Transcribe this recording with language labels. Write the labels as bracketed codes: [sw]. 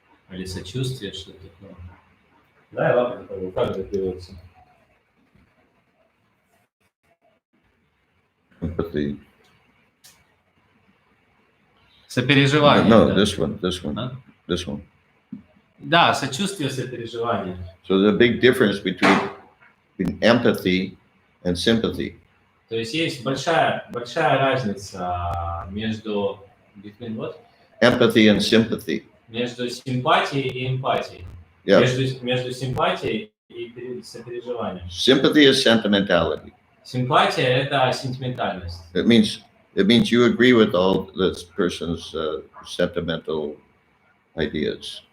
[ru] Или сочувствие, что-то такое. Да, ладно, как это переводится? [en] Empathy. [ru] Сопереживание. [en] No, [ru] да. [en] this one. [ru] Да, сочувствие, сопереживание. [en] So there's a big difference between empathy and sympathy. [ru] То есть есть большая разница между [en] Empathy and sympathy. [ru] Между симпатией и эмпатией. [en] Yeah. [ru] Между симпатией и сопереживанием. [en] Sympathy is sentimentality. [ru] Симпатия – это сентиментальность. [en] It means you agree with all this person's sentimental ideas.